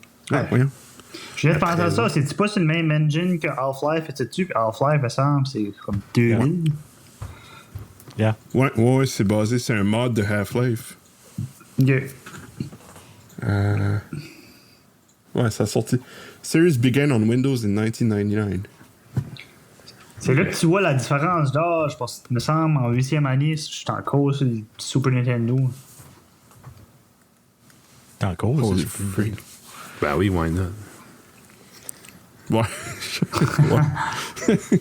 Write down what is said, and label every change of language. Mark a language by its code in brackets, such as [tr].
[fr] Ouais. Voyons. Je viens de penser à ça. C'est-tu pas sur le même engine que Half-Life? Sais-tu que Half-Life, me semble, c'est comme 2000? [en] Yeah. [fr] Ouais, c'est basé sur un mod de Half-Life. OK. Ouais, ça a sorti. [en] Series began on Windows in 1999. [fr] C'est là que tu vois la différence d'âge, parce que, me semble, en 8e année, je suis encore sur le Super Nintendo. T'es encore [en] Holy [fr] c'est [en] freak. [fr] Ben oui, [en] why not? [fr] Ouais. Ouais.